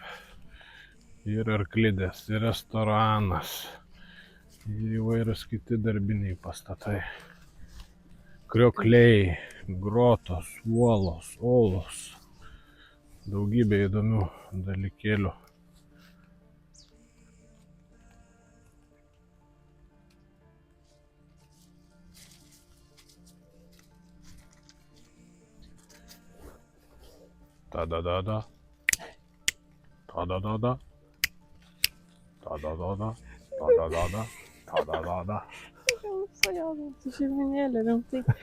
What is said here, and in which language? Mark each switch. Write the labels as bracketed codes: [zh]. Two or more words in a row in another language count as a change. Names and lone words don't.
[lt] Ir arklidės, ir restoranas, ir įvairūs kiti darbiniai pastatai. Kriokliai, grotos, uolos, olos. Daugybė įdomių dalykėlių. Ta-da-da-da. Ta-da-da-da. Ta-da-da-da. Ta-da-da-da. Ta-da-da-da. Su šeiminėlė, rimtai.